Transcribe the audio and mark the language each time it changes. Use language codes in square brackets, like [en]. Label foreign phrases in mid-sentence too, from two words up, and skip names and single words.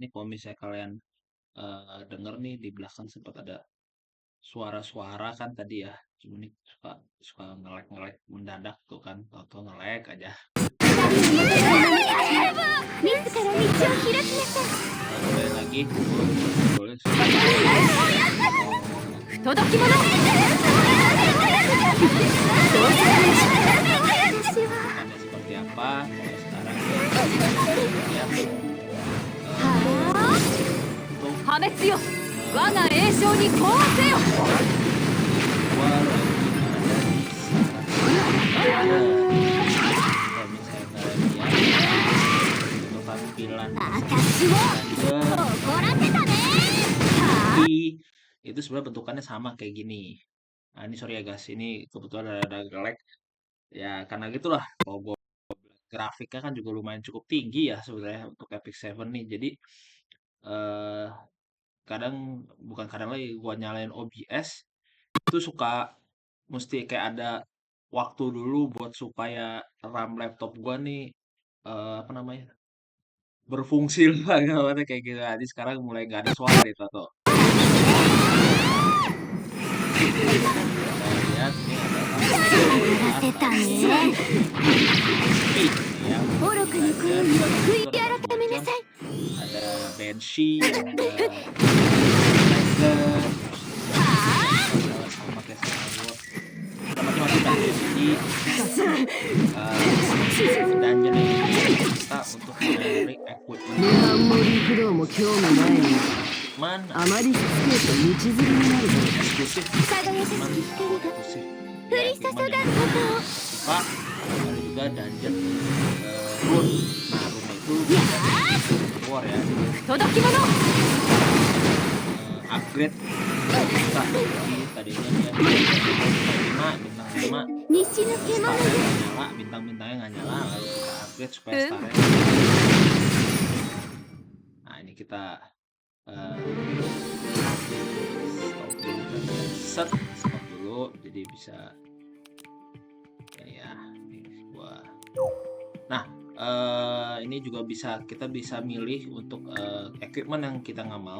[id] misalnya kalian denger nih di belakang sempat ada suara-suara kan tadi ya. Cuma nih suka suka ngelek-ngelek mendadak tuh kan, atau ngelek aja. [ja] 自ら道を開きなさい。 [id] Sekali lagi, boleh [ja] 不届き者。 [id] bukannya seperti apa. Kalau sekarang ya, untuk [ja] 破滅よ。我が栄翔に呼応せよ。 [id] gua lagi ada di kalau misalnya kalian lihat untuk tampilan [ja] 私を [id] dan [ja] 怒らせたね。 [id] itu sebenarnya bentukannya sama kayak gini. Nah ini sorry ya guys, ini kebetulan ada lag ya karena gitulah. Kalau gua grafiknya kan juga lumayan cukup tinggi ya sebenarnya untuk Epic 7 nih. Jadi eh kadang bukan kadang lagi gua nyalain OBS itu suka mesti kayak ada waktu dulu buat supaya RAM laptop gua nih apa namanya berfungsi lah gambarnya kayak gitu. Jadi sekarang mulai nggak ada suara nih Toto. Kita lihat ini ada [ja] たね。 [id] speed ya. [ja] 愚かな行為を悔い改めなさい。 [id] Ada Banshee, ada Tiger, sama kayak Skyward. Kita macam-macam kan jadi dungeon ini kita untuk mencari equipment [ja] 涅槃も陸道も興味ないの。 [id] mana [ja] あまりしつけると道連れになるぞ。 [id] eksklusif [ja] 輝かしき [id] equipment [ja] 光が [id] eksklusif [ja] 降り注 [id] equipment [ja] が [id] yang [ja] ることを。 [id] suka ada juga dungeon rune. Nah rune itu bisa war ya [ja] 不届き者。 [id] upgrade kita jadi tadinya dia bintang 5 [ja] 西の獣 [id] starnya [ja] よ。 [id] nggak nyala bintang-bintangnya nggak nyala lalu kita upgrade supaya starnya nah ini kita stop dulu jadi bisa ini ya ini gua nah ini juga kita bisa milih untuk equipment yang kita nggak mau.